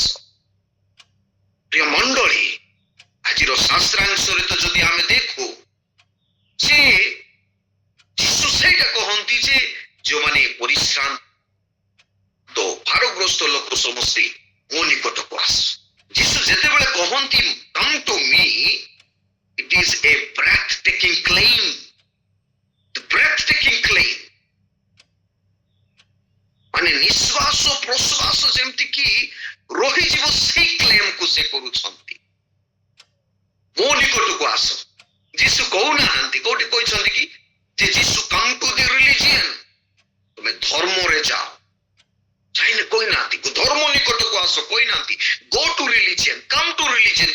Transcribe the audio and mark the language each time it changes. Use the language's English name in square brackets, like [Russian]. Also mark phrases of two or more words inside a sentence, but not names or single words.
[Odia] ପ୍ରିୟ ମଣ୍ଡଳୀ, ଆଜିର ଶାସ୍ତ୍ରାଂଶରେ ତ ଯଦି ଆମେ ଦେଖୁ ଯେ ଯୀଶୁ ସେଇଟା କହନ୍ତି ଯେ ଯେଉଁମାନେ ପରିଶ୍ରାନ୍ତ ଭାରଗ୍ରସ୍ତ ଲୋକ ସମସ୍ତେ ମୋ ନିକଟକୁ ଆସ। ଯୀଶୁ ଯେତେବେଳେ କହନ୍ତି [English] come to me, it is a breathtaking claim, the breathtaking claim, [Odia] ମାନେ ନିଶ୍ୱାସ ପ୍ରଶ୍ୱାସ ଯେମିତି କି ରହିଯିବ ସେଇ କ୍ଲେମକୁ ସେ କରୁଛନ୍ତି। ମୋ ନିକଟକୁ ଆସ। ଯୀଶୁ କହୁନାହାନ୍ତି, କୋଉଠି କହିଛନ୍ତି କି ଯେ ଯୀଶୁ [English] come to the religion, [Odia] ତୁମେ ଧର୍ମରେ ଯାଅ, ଚାହିଁଲେ କହିନାହାନ୍ତି ଧର୍ମ ନିକଟକୁ ଆସ, କହିନାହାନ୍ତି [English] go to religion, come to religion.